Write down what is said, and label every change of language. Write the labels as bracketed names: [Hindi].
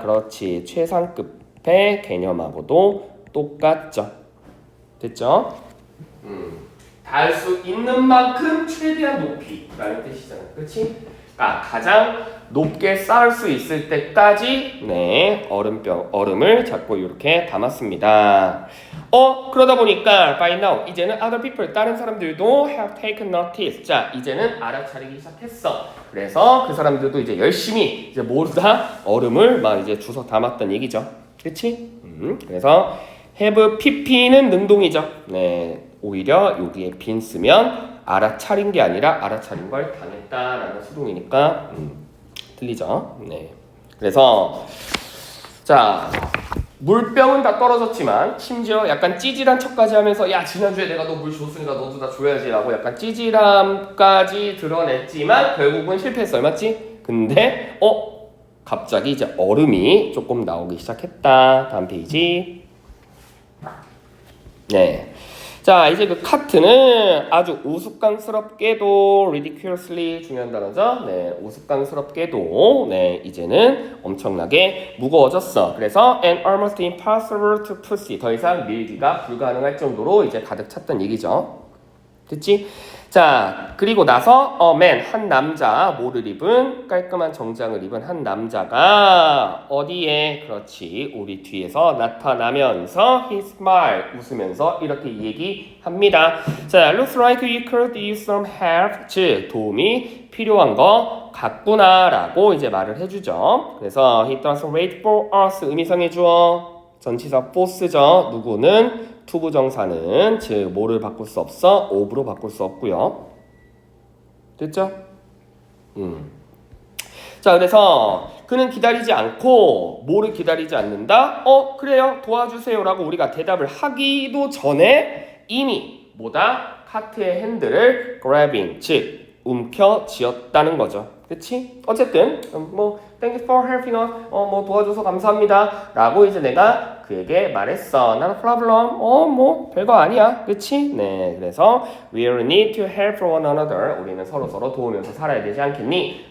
[Korean] 그렇지, 최상급의 개념하고도 똑같죠. 됐죠? 닿을 수 있는 만큼 최대한 높이라는 뜻이잖아, 그렇지? 그러니까 가장 높게 쌓을 수 있을 때까지 네, 얼음을 잡고 이렇게 담았습니다. 그러다 보니까 [English] by now [Korean] 이제는 [English] other people, [Korean] 다른 사람들도 [English] have taken notice. [Korean] 자, 이제는 알아차리기 시작했어. 그래서 그 사람들도 이제 열심히 이제 모르다 얼음을 막 이제 주워 담았던 얘기죠. 그치? 그래서 have pp는 능동이죠. 네, 오히려 여기에 been 쓰면 알아차린 게 아니라 알아차린 걸 당했다라는 수동이니까 틀리죠. 네. 그래서 자 물병은 다 떨어졌지만 심지어 약간 찌질한 척까지 하면서 야 지난주에 내가 너 물 줬으니까 너도 다 줘야지 라고 약간 찌질함까지 드러냈지만 결국은 실패했어요. 맞지? 근데 갑자기 이제 얼음이 조금 나오기 시작했다. 다음 페이지. 네. 자, 이제 그 카트는 아주 우스꽝스럽게도 ridiculously 중요한 단어죠. 네, 우스꽝스럽게도 네, 이제는 엄청나게 무거워졌어. 그래서 [English] and almost impossible to push. [Korean] 더 이상 밀기가 불가능할 정도로 이제 가득 찼던 얘기죠. 됐지? 자, 그리고 나서 man, 한 남자, 뭐를 입은 깔끔한 정장을 입은 한 남자가 어디에 그렇지 우리 뒤에서 나타나면서 [English] he smile [Korean] 웃으면서 이렇게 얘기합니다. 자, [English] looks like you could use some help. [Korean] 즉 도움이 필요한 거 같구나 라고 이제 말을 해주죠. 그래서 [English] he doesn't wait for us. [Korean] 의미상의 주어 전치사 force죠. 누구는 투부정사는 즉 뭐를 바꿀 수 없어? of로 바꿀 수 없고요. 됐죠? 자, 그래서 그는 기다리지 않고 뭐를 기다리지 않는다? 그래요. 도와주세요라고 우리가 대답을 하기도 전에 이미 뭐다? 카트의 핸들을 grabbing 즉 움켜쥐었다는 거죠. 그치? 어쨌든 뭐 [English] thank you for helping us [Korean] 뭐 도와줘서 감사합니다 라고 이제 내가 그에게 말했어. [English] not a problem. [Korean] 뭐 별거 아니야. 그치? 네, 그래서 [English] we will need to help one another. [Korean] 우리는 서로 도우면서 살아야 되지 않겠니?